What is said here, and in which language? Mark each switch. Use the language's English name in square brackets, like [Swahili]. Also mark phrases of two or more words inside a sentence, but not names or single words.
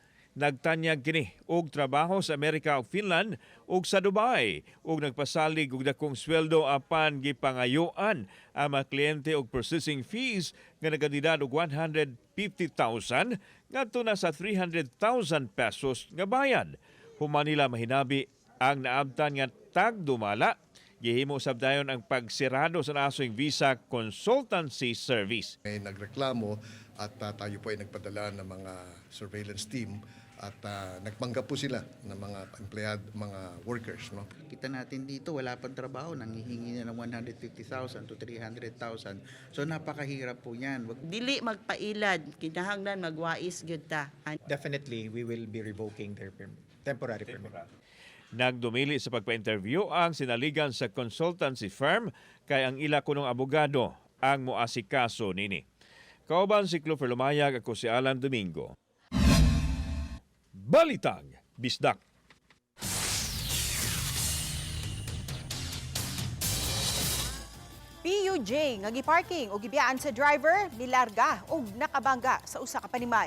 [Cebuano] Nagtanyag kini og trabaho sa Amerika ug Finland ug sa Dubai ug nagpasalig og dakong sweldo apan gipangayuan ang mga kliyente og processing fees nga nagkantidad og 150,000 ngadto na sa 300,000 pesos nga bayad. Human nila mahinabi ang naabtan nga tagdumala. Gihimo sabdayon ang pagsirado sa naasoing visa consultancy service. [Filipino] May nagreklamo at tayo po ay nagpadala ng mga surveillance team at nagpanggap po sila ng mga empleyado, mga workers. No? Kita natin dito, wala pang trabaho, nanghihingi na ng 150,000 to 300,000. So napakahirap po yan. [Cebuano] Dili magpailad, kinahanglan magwais gyud ta. [English] Definitely, we will be revoking their temporary permit. [Cebuano] Nagdumili sa pagpa-interview ang sinaligan sa consultancy firm kay ang ila kunong abogado ang moasikaso nini. Kauban si Clover Lumayag, ako si Alan Domingo. Balitang Bisdak. PUJ nga giparking o gibiyaan sa driver nilarga o nakabangga sa usa ka panimay.